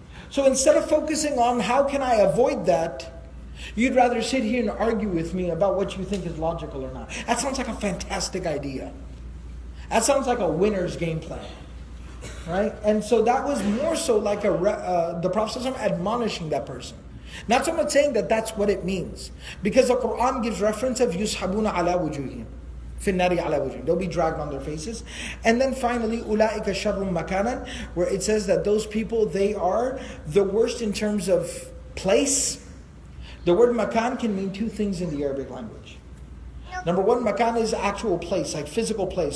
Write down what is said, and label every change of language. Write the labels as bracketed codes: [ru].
[en] So instead of focusing on how can I avoid that, you'd rather sit here and argue with me about what you think is logical or not. That sounds like a fantastic idea. That sounds like a winner's game plan. Right? And so that was more so like the Prophet ﷺ admonishing that person. Not so much saying that that's what it means. Because the Quran gives reference of [ar] يُسْحَبُونَ عَلَى وُجُوهِهِمْ فِي النَّارِ عَلَى وُجُوهِهِمْ. [en] They'll be dragged on their faces. And then finally, [ar] أُولَٰئِكَ شَرٌّ مَكَانًا, [en] where it says that those people, they are the worst in terms of place. The word makan can mean two things in the Arabic language. Number one, makan is actual place, like physical place.